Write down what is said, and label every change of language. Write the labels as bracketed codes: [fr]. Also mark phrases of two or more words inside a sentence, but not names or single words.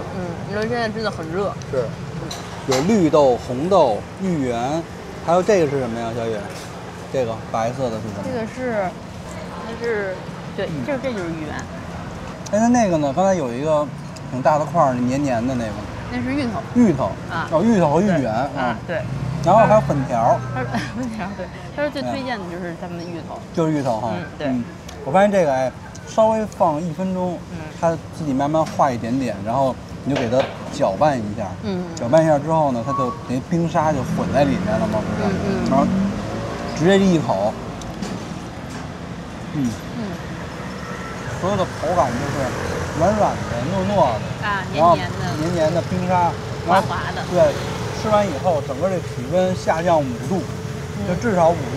[zh] 因為現在真的很熱。是。有綠豆、紅豆、芋圓，還有這個是什麼呀，小雨？這個白色的是什麼？這個是，它是，對，這就是芋圓。哎，那個呢？剛才有一個挺大的塊兒，黏黏的那個。那是芋頭。芋頭啊。哦，芋頭和芋圓啊。對。然後還有粉條。粉條對，它是最推薦的就是他們的芋頭。就是芋頭哈。對。我發現這個哎，稍微放1分鐘，它自己慢慢化一點點，然後你就給它攪拌一下。攪拌一下之後呢，它就那冰沙就混在裡面了嘛，不是？然後直接一口。所有的口感就是软软的、糯糯的啊，然后黏黏的，黏黏的冰沙，滑滑的。对，吃完以后整个这体温下降5度，就至少5度。